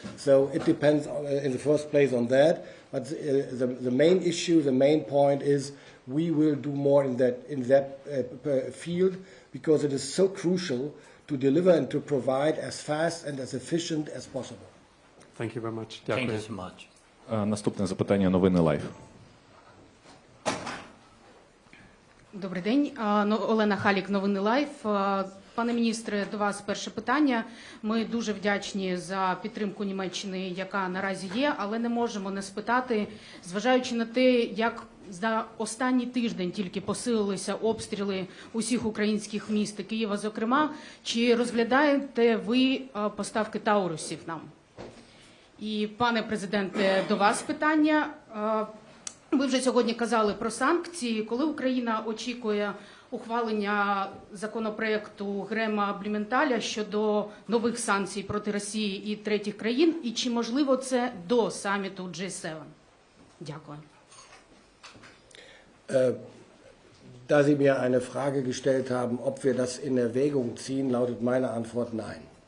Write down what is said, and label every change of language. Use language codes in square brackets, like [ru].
[en] So it depends in the first place on that. But the main issue, the main point is we will do more in that field, because it is so crucial to deliver and to provide as fast and as efficient as possible. Thank you very much. Thank you so much. [uk] Наступне запитання, новини Лайф. Добрий день. Олена Халік, новини Лайф. Пане міністре, до вас перше питання. Ми дуже вдячні за підтримку Німеччини, яка наразі є, але не можемо не спитати, зважаючи на те, як за останній тиждень тільки посилилися обстріли усіх українських міст і Києва, зокрема, чи розглядаєте ви поставки таурусів нам? І, пане президенте, до вас питання. Ви вже сьогодні казали про санкції. Коли Україна очікує ухвалення законопроекту Грема-Блюменталя щодо нових санкцій проти Росії і третіх країн? І чи можливо це до саміту G7? Дякую. [de] Da Sie mir eine Frage gestellt haben, ob wir das in Erwägung ziehen, lautet meine Antwort nein.